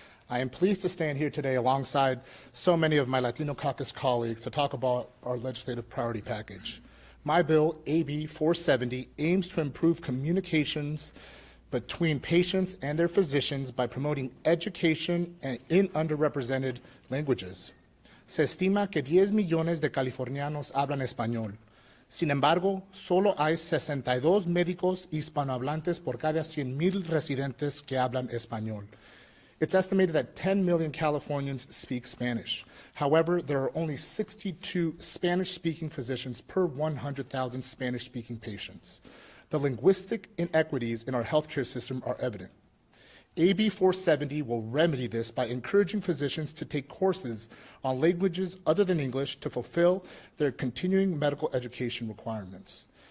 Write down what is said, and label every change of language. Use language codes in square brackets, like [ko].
[en] I am pleased to stand here today alongside so many of my Latino Caucus colleagues to talk about our legislative priority package. My bill, AB 470, aims to improve communications between patients and their physicians by promoting education in underrepresented languages. [es] Se estima que 10 millones de californianos hablan español. Sin embargo, solo hay 62 médicos hispanohablantes por cada 100,000 residentes que hablan español. [en] It's estimated that 10 million Californians speak Spanish. However, there are only 62 Spanish-speaking physicians per 100,000 Spanish-speaking patients. The linguistic inequities in our healthcare system are evident. AB 470 will remedy this by encouraging physicians to take courses on languages other than English to fulfill their continuing medical education requirements.